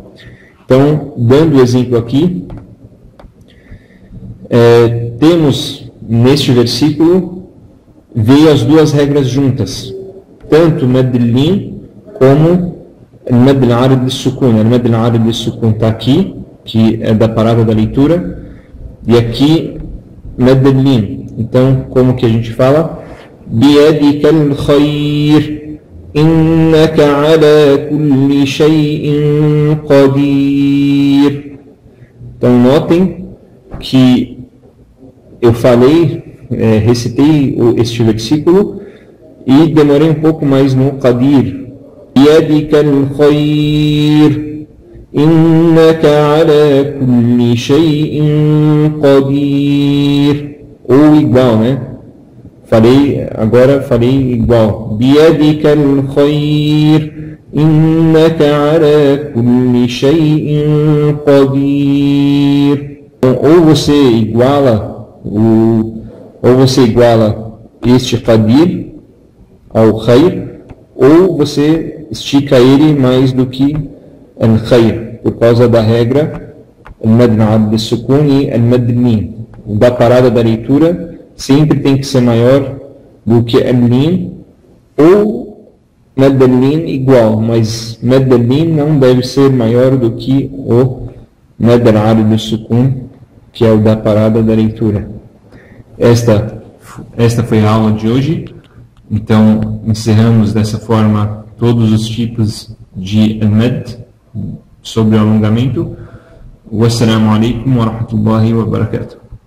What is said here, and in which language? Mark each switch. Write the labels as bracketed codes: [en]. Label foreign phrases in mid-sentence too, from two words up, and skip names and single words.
[pt] Então, dando o exemplo aqui, temos neste versículo, veio as duas regras juntas, tanto [ar] مد الميم [pt] como [ar] مد العارض بالسكون. مد العارض بالسكون [pt] está aqui, que é da parada da leitura, e aqui [ar] مد الميم. [pt] Então, como que a gente fala? [ar] بيدك الخير إنك على كل شيء قدير. [pt] Então, notem que eu recitei este versículo e demorei um pouco mais no qadir. [ar] بيدك الخير إنك على كل شيء قدير. [pt] Ou igual, né? Agora falei igual. [ar] بيدك الخير إنك على كل شيء قدير. [pt] Então, ou você iguala este qadir ao khayr, ou você estica ele mais do que al-khayr, por causa da regra [ar] المد العارض بالسكون [pt] e [ar] المد الميم. [pt] Da parada da leitura sempre tem que ser maior do que al-mim, ou [ar] مد الميم [pt] igual, mas [ar] مد الميم [pt] não deve ser maior do que o [ar] مد العارض بالسكون, [pt] que é o da parada da leitura. Esta foi a aula de hoje. Então, encerramos dessa forma todos os tipos de al-mad sobre o alongamento. [ar] والسلام عليكم ورحمة الله وبركاته.